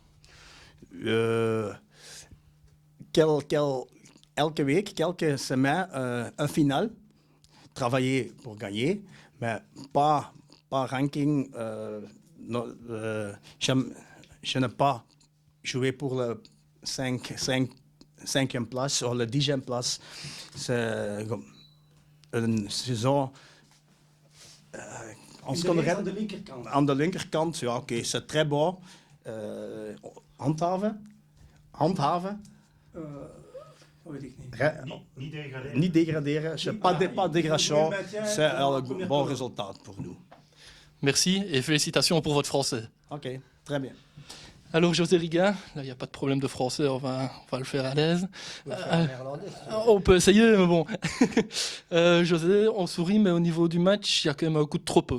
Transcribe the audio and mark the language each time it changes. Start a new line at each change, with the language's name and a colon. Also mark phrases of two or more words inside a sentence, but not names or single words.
French: Quelques semaines, un final, travailler pour gagner, mais pas ranking. Je n'ai pas joué pour le 5e place ou la 10e place. C'est une saison
Dutch: aan de linkerkant. Ja, oké,
French: c'est très bon.
Dutch: Handhaven. Weet ik niet. Niet degraderen. Niet degraderen.
French: Pas dégradation. C'est un bon résultat pour nous. Merci et félicitations pour votre français. Ok, très bien. Alors José Riga, là il n'y a pas de problème de français, on va le faire à l'aise. On peut essayer, mais bon. José, on sourit, mais au niveau du match, il y a quand même un coup de trop peu.